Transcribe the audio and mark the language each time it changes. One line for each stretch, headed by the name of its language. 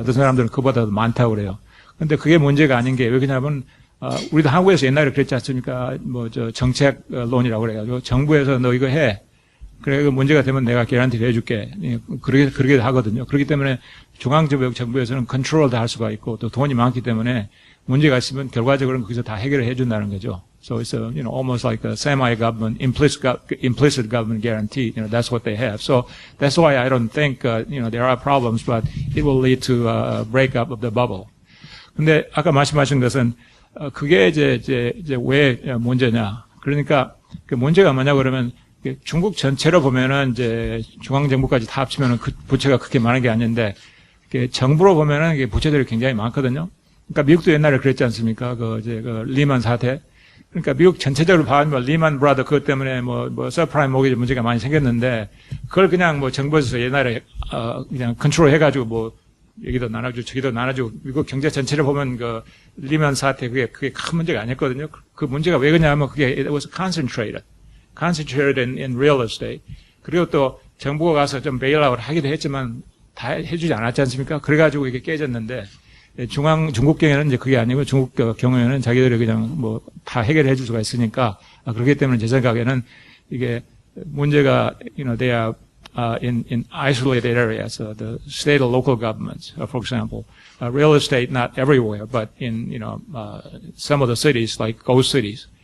Korean: 어떤 사람들은 그보다 더 많다고 그래요. 근데 그게 문제가 아닌 게, 왜 그러냐면, 우리도 한국에서 옛날에 그랬지 않습니까? 정책론이라고 그래가지고, 정부에서 너 이거 해. 그래, 그 문제가 되면 내가 개런티를 해줄게. 그렇게 하거든요. 그렇기 때문에 중앙정부에서는 컨트롤도 할 수가 있고 또 돈이 많기 때문에 문제가 있으면 결과적으로는 거기서 다 해결을 해준다는 거죠.
English: So it's almost like a semi-government, implicit government guarantee. That's what they have. So that's why I don't think, there are problems, but it will lead to a breakup of the bubble.
Korean: 근데 아까 말씀하신 것은, 그게 이제 왜 문제냐. 그러니까 그 문제가 뭐냐 그러면 중국 전체로 보면은 이제 중앙정부까지 다 합치면은 그 부채가 그렇게 많은 게 아닌데, 정부로 보면은 이게 부채들이 굉장히 많거든요. 그러니까 미국도 옛날에 그랬지 않습니까? 그 리만 사태. 그러니까 미국 전체적으로 봐면 리만 브라더 그것 때문에 서프라임 모기지 문제가 많이 생겼는데 그걸 그냥 정부에서 옛날에 그냥 컨트롤 해가지고 여기도 나눠주고 저기도 나눠주고 미국 경제 전체를 보면 그 리만 사태 그게 큰 문제가 아니었거든요. 그 문제가 왜 그러냐면 그게
English: it was concentrated in real estate.
Korean: 그리고 또 정부가 가서 좀 베일아웃 하기도 했지만 다 해주지 않았지 않습니까? 그래가지고 이게 깨졌는데. 중국 경우에는 이제 그게 아니고 중국 경우에는 자기들이 그냥 다 해결해 줄 수가 있으니까 그렇기 때문에 제 생각에는 이게 문제가
English: they are in isolated areas, the state or local governments, for example, real estate not everywhere, but in some of the cities like ghost cities.